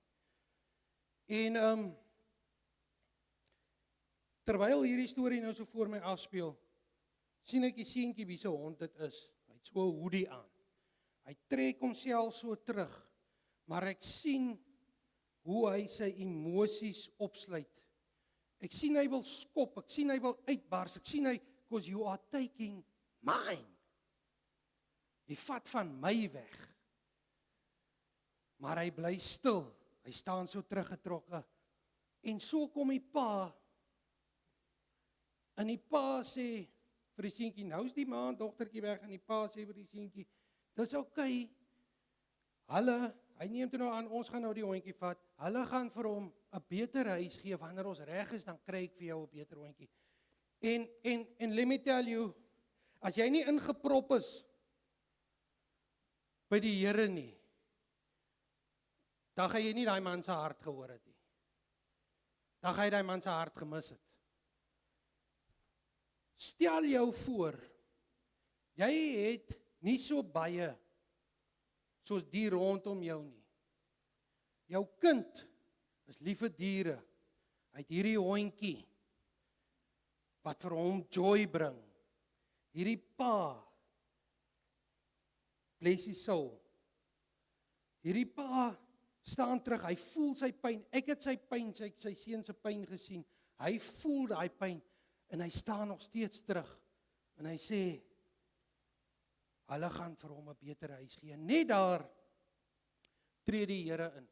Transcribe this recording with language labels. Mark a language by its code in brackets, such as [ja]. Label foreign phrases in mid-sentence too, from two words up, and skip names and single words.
[af] En terwyl hierdie storie nou so voor my afspeel, sien ek die seentjie wie se hond dit is. Hy het so 'n hoodie aan. Hy trek homself so terug, maar ek sien hoe hy sy emosies opsluit. Ek sien hy wil skop, ek sien hy wil uitbars, ek sien hy, [en] because you are taking mine. [af] Jy vat van my weg. Maar hy bly stil, hy staan so teruggetrokke En so kom die pa, en die pa sê vir die seentjie, nou is die ma en dogtertjie weg, en die pa sê vir die seentjie, dis oukei, hy neem toe nou aan, ons gaan nou die hondjie vat, hulle gaan vir hom 'n beter huis gee, wanneer ons reg is, dan kry ek vir jou 'n beter hondjie. [en] En let me tell you, [af] as jy nie ingeprop is by die Here nie, dan gaan jy nie daai man se hart gehoor het nie. Dan gaan jy daai man se hart gemis het. Stel jou voor, jy het nie so baie soos die rondom jou nie. Jou kind is lief vir diere. Hy het hierdie hondjie wat vir hom joy bring. Hierdie pa, [en] bless his soul. [af] Hierdie pa staan terug, hy voel sy pyn. Ek het sy pyn, sy seun se pyn gesien. Hy voel daai pyn en hy staan nog steeds terug. En hy sê, hulle gaan vir hom 'n beter huis gee. Net daar tree die Here in.